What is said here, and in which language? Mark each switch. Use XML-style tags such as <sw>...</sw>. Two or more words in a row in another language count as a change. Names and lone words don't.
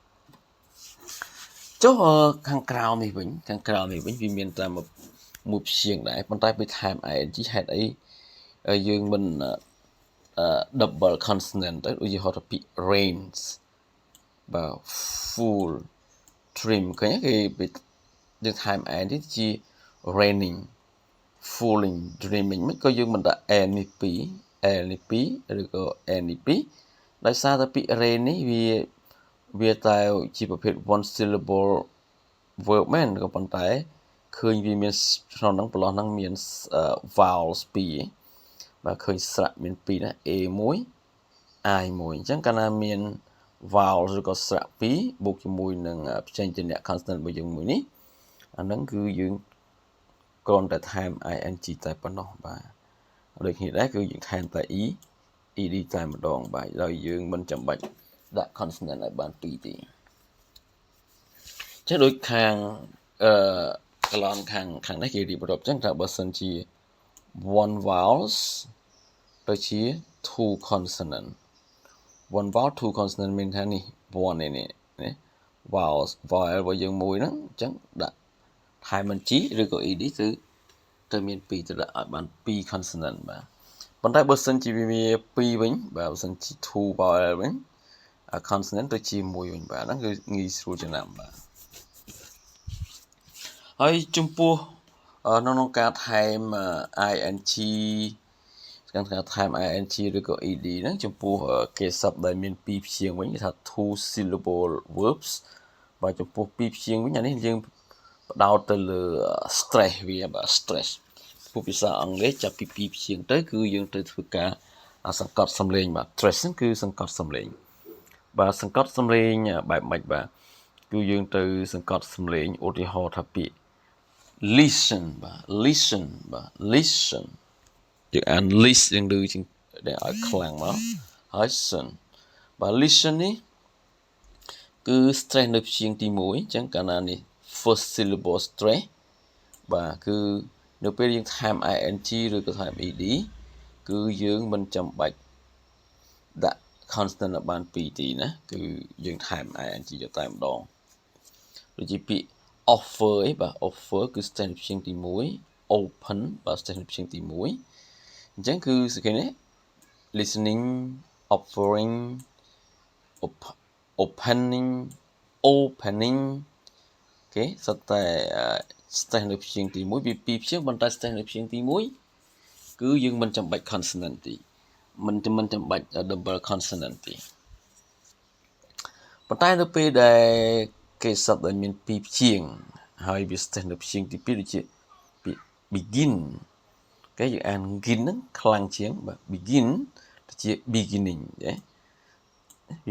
<km>ចុះខាងក្រោមនេះវិញវាមានតែមួយព្យាង្គដែរប៉ុន្តែពេលថែម ing ហេតុអីយើងមិន</km> <en>double consonant</en> <km>ទៅឧទាហរណ៍ថាពាក្យ rains បាទ</km> <en>full trim</en> <km>ឃើញគេយើង ថែម n នេះជា</km> <en>raining falling dreaming</en> <km>មិនក៏យើងមិនដាក់ n នេះ2 l នេះ2ឬក៏ n នេះ2ដោយសារតែពាក្យ rain នេះវាតែជាប្រភេទ</km> <en>one syllable verb</en> <km>មែនក៏ប៉ុន្តែឃើញវាមានក្នុងហ្នឹងប្រឡោះហ្នឹង មាន vowels 2បាទឃើញស្រៈមាន2ណា a1 i1 អញ្ចឹងកាលណាមាន vowel ឬក៏ស្រៈ2បូកជាមួយនឹងផ្ចេញជាអ្នក consonant របស់យើងមួយនេះអាហ្នឹងគឺយើងគ្រាន់តែថែម ing តែប៉ុណ្ណោះបាទដូចគ្នាដែរគឺយើងថែមតែ ed តែម្ដងបាទដោយយើងមិនចាំបាច់ដាក់ consonant ឲ្យបាន2ទេ ចឹងដូចខាងកន្លងខាងនេះគេរៀបរាប់ចឹងថាបើសិនជា</km> <en>one vowels</en> <km>ទៅ ជា</km> <en>two consonant one vowel two consonant</en> <km>មានថានេះ one នេះvowel របស់យើងមួយហ្នឹងអញ្ចឹងដាក់ថែម g ឬក៏ ed គឺទៅមាន2ទៅដាក់ឲ្យបាន2 consonant បាទប៉ុន្តែបើសិនជាវា2វិញបាទបើសិនជា</km> <en>two vowel</en> <km>វិញconsonant ទៅជាមួយវិញបាទហ្នឹងគឺងាយស្រួលចំណាំបាទ ហើយចំពោះក្នុងការថែម ing ការថែម ing ឬក៏ ed ហ្នឹងចំពោះគេស័ព្ទដែលមាន2 ព្យាង្គវិញគេថា</km> <en>two syllable verbs</en> <km>បាទចំពោះ2ព្យាង្គវិញអានេះយើងផ្ដោតទៅលើ stress វាបាទ stress ពីភាសាអង់គ្លេសចាប់ពី2ព្យាង្គទៅគឺយើងត្រូវធ្វើការសង្កត់សំឡេងបាទ stress ហ្នឹងគឺសង្កត់សំឡេងបាទសង្កត់សំឡេងបែបម៉េចបាទគឺយើងទៅសង្កត់សំឡេងឧទាហរណ៍ថាពាក្យ listen បាទ listen យើងអាន list យើងឮជាងដែលឲ្យខ្លាំងមកហើយ listen បាទ listen នេះគឺ stress នៅព្យាង្គទី1អ ញ្ចឹងកាលណានេះ</km> <en>first syllable stress</en> <km>បាទគឺនៅពេលយើងថែម ing ឬក៏ថែម ed គឺយើងមិនចាំបាច់ដាក់ consonant ឲ្យបាន2ទីណាគឺយើងថែម ing យកតែម្ដងដូចជាពាក្យ offer អីបាទ offer គឺ stress នៅព្យាង្គទី1 open បាទ stress នៅព្យាង្គទី1អញ្ចឹងគឺសេចក្ដីនេះ</km> <en>listening offering</en> <km>opening គេសុទ្ធតែ stress នៅព្យាង្គទី1វា2ព្យាង្គប៉ុន្តែ stress នៅព្យាង្គទី1 គឺយើងមិនចាំបាច់ consonant ទេមិនចាំបាច់</km> <en>double consonant</en> <km>ទេ ប៉ុន្តែនៅពេលដែលគេសពដែលមានពីរព្យាង្គហើយវាស្ថិតនៅព្យាង្គទី2ដូចជា begin គេយើងអាន begin ហ្នឹងខ្លាំងជាងបាទ begin ទៅជា beginning ទេវា</km>